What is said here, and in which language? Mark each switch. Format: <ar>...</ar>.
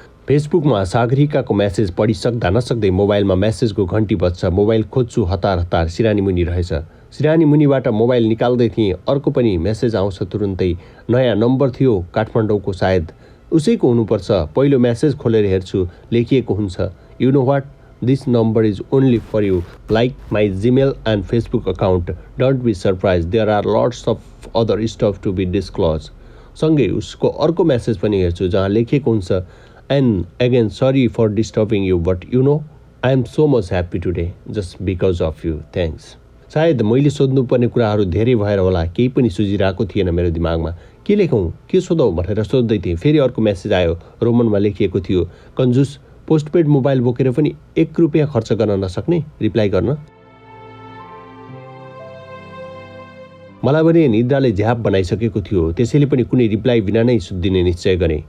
<ne>फेसबुकमा सागरिकाको मेसेज पढिसक्दा नसक्दै मोबाइलमा मेसेजको घन्टी बज्छ। मोबाइल खोज्छु, हतार हतार सिरानी मुनि रहेछ। सिरानी मुनिबाट मोबाइल निकाल्दै थिएँ, अर्को पनि मेसेज आउँछ तुरुन्तै। नयाँ नम्बर थियो, काठमाडौँको, सायद उसैको हुनुपर्छ। पहिलो मेसेज खोलेर हेर्छु, लेखिएको हुन्छ,</ne> <en>You know what, this number is only for you, like my Gmail and Facebook account. Don't be surprised, there are lots of other stuff to be disclosed.</en> <ne>सँगै उसको अर्को मेसेज पनि हेर्छु जहाँ लेखिएको हुन्छ,</ne> <en>and again sorry for disturbing you, but you know I am so much happy today just because of you, thanks.</en> <ne>सायद मैले सोध्नुपर्ने कुराहरू धेरै भएर होला, केही पनि सुझिरहेको थिएन मेरो दिमागमा। के लेखौँ, के सोधौँ भनेर सोध्दै थिएँ। फेरि अर्को मेसेज आयो, रोमनमा लेखिएको थियो, कन्जुस, पोस्टपेड मोबाइल बोकेर पनि 1 रुपियाँ खर्च गर्न नसक्ने, रिप्लाई गर्न। मलाई भने निद्राले झ्याप बनाइसकेको थियो, त्यसैले पनि कुनै रिप्लाई बिना नै सुत्दिने निश्चय गरेँ।</ne>